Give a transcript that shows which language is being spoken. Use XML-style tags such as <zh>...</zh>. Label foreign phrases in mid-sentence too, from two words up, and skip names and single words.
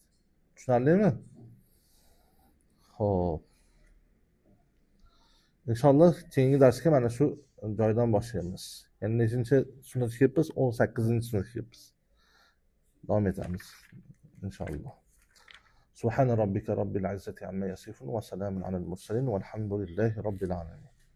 <uz>Tushundingmi? Xo'p. Inshaalloh keyingi darsga mana shu joydan boshlaymiz. Ya'ni nechinchi sunnatga kelibmiz? 18-sunnatga kelibmiz. Davom etamiz inshaalloh.</uz> <ar>سبحان ربك رب العزة عما يصفون وسلام على المرسلين والحمد لله رب العالمين.</ar>